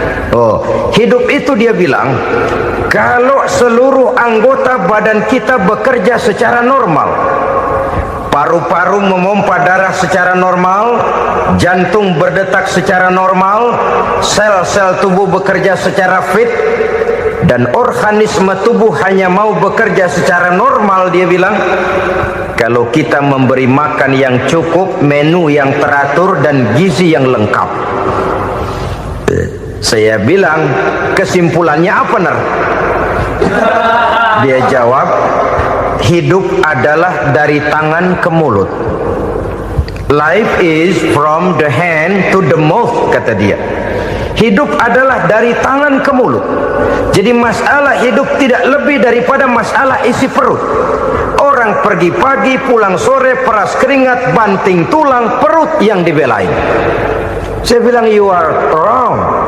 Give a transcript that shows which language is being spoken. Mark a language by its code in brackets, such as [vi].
[id] Oh, hidup itu, dia bilang, kalau seluruh anggota badan kita bekerja secara normal, paru-paru memompa darah secara normal, jantung berdetak secara normal, sel-sel tubuh bekerja secara fit, dan organisme tubuh hanya mau bekerja secara normal, dia bilang, kalau kita memberi makan yang cukup, menu yang teratur, dan gizi yang lengkap. Saya bilang, kesimpulannya apa, Ner? Dia jawab, hidup adalah dari tangan ke mulut. [en] Life is from the hand to the mouth, [id] kata dia. Hidup adalah dari tangan ke mulut. Jadi masalah hidup tidak lebih daripada masalah isi perut. Orang pergi pagi, pulang sore, peras keringat, banting tulang, perut yang dibelain. Saya bilang, [en] you are wrong.